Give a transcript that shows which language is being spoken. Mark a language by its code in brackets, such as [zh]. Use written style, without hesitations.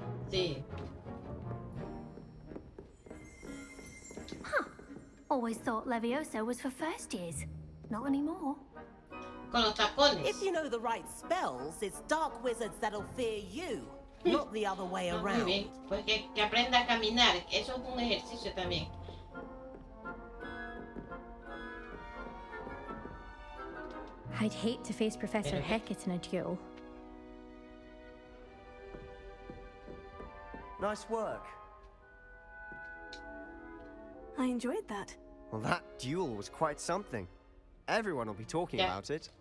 [es] Sí. Huh. [en] Always thought Levioso was for first years. Not anymore. [es] Con los tacones. [en] If you know the right spells, it's dark wizards that'll fear you, not the other way [es] Muy [en] around. [es] bien. Pues que aprenda a caminar. Eso es un ejercicio también. [en] I'd hate to face Professor Hecat in a duel. Nice work. I enjoyed that. Well, that duel was quite something. Everyone will be talking about it.